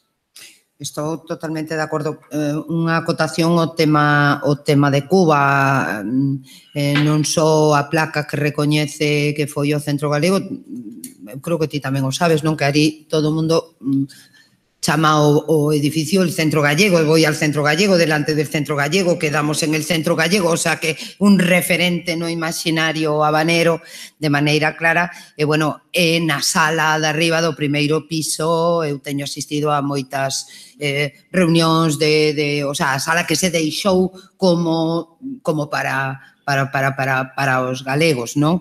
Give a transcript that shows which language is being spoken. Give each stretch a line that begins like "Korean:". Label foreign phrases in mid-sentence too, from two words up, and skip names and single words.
Galician: Estou totalmente de acordo. Unha acotación ao tema de Cuba, non só a placa que recoñece que foi o Centro Galego, creo que ti tamén o sabes, non? Que ali todo o mundo chama o edificio
Spanish: el Centro Gallego, voy al Centro Gallego, delante del Centro Gallego, quedamos en el Centro Gallego, o sea
Galician: que un referente no imaginario habanero de maneira clara. E, bueno, na sala de arriba do primeiro piso eu teño asistido a moitas reunións
Spanish: o sea,
Galician: a sala que se deixou como para os galegos, non?